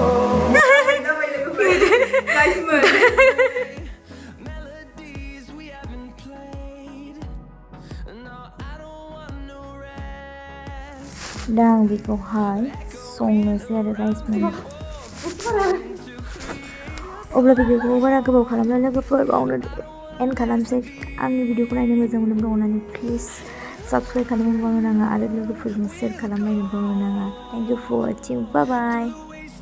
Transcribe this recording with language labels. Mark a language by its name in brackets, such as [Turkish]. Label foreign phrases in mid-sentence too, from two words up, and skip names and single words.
[English] Melodies we haven't played. No, I don't want no rest. [Bodo] दा आं बेखौहाय संनोसै आरो गाइसमोन अब्ला भिडिअखौ बारा गोबाव खालामला लोगोफोर बावनो एन्ड खालामसै आंनि भिडिअखौ नायनो मोजां मोनोब्ला अननानै प्लिज साबस्क्राइब खालामनो बावनो नाङा आरो लोगोफोरजों शेयार खालामलायनो बावनो नाङा [English] thank you for watching bye bye